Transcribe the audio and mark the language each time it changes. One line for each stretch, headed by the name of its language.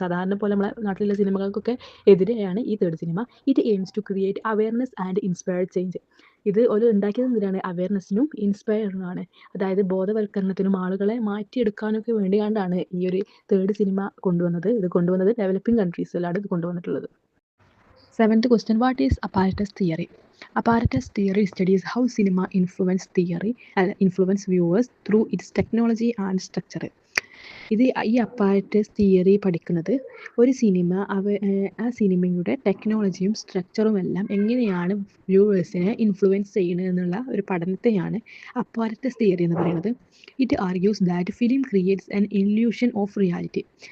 Malayalam: സാധാരണ പോലെ നമ്മളെ നാട്ടിലുള്ള സിനിമകൾക്കൊക്കെ എതിരെയാണ് ഈ third cinema.
English: It aims to create awareness and inspire change.
Malayalam: ഇത് ഒരു ഉണ്ടാക്കിയത് എന്തിനാണ്? അവയർനെസ്സിനും ഇൻസ്പയറിനുമാണ്. അതായത് ബോധവൽക്കരണത്തിനും ആളുകളെ മാറ്റിയെടുക്കാനൊക്കെ വേണ്ടിയാണ്ടാണ് ഈ ഒരു തേർഡ് സിനിമ കൊണ്ടുവന്നത്. ഇത് കൊണ്ടുവന്നത് ഡെവലപ്പിംഗ് കൺട്രീസിലാണ് ഇത് കൊണ്ടുവന്നിട്ടുള്ളത്.
English: 7th question, what is apparatus theory? Apparatus theory studies how cinema influence viewers through its technology and structure.
Malayalam: ഇത് ഈ അപ്പാരറ്റസ് തിയറി പഠിക്കുന്നത് ഒരു സിനിമ ആ സിനിമയുടെ ടെക്നോളജിയും സ്ട്രക്ചറും എല്ലാം എങ്ങനെയാണ് വ്യൂവേഴ്സിനെ ഇൻഫ്ലുവൻസ് ചെയ്യുന്നത് എന്നുള്ള ഒരു പഠനത്തെയാണ് അപ്പാരറ്റസ് തിയറി എന്ന് പറയുന്നത്.
English: It argues that film creates an illusion of reality.